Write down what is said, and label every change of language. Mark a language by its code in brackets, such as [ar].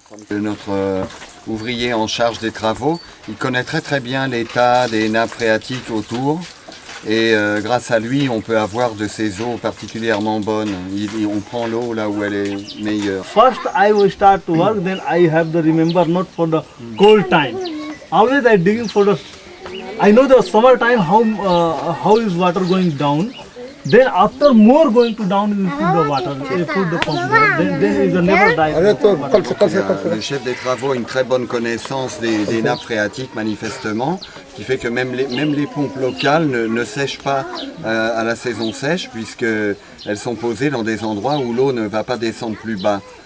[fr] Notre ouvrier en charge des travaux, il connaît très bien l'état des nappes phréatiques autour. Et grâce à lui, on peut avoir de ces eaux particulièrement bonnes. On prend l'eau là où elle est meilleure. [en] First, I will start to work. Then I have to remember not for the cold time. Always I digging for the. I know the summer time how is water going down. Then after more going to down, you put the water, you put the pump there. Then is never die. [fr] Le chef des travaux a une très bonne connaissance des nappes phréatiques manifestement, qui fait que même les pompes locales ne sèchent pas à la saison sèche, puisqu'elles sont posées dans des endroits où l'eau ne va pas descendre plus bas.